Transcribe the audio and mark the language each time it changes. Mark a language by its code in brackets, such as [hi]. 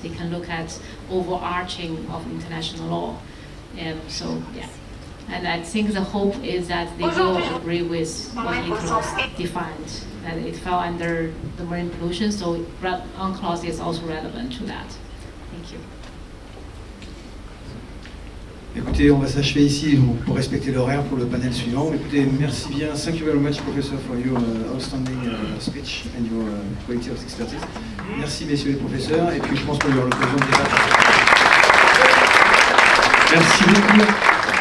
[en] They can look at overarching of international law. So yeah. And I think the hope is that they will agree with what ETLOS defined, that it fell under the marine pollution, so UNCLOS is also relevant to that. Thank you. [fr] Écoutez, on va s'achever ici pour respecter l'horaire pour le panel suivant. Écoutez, merci bien. [en] Thank you very much, Professor, for your outstanding speech and your quality of expertise. [fr] Merci, messieurs les professeurs. Et puis, je pense qu'on aura l'occasion de débattre. Merci beaucoup.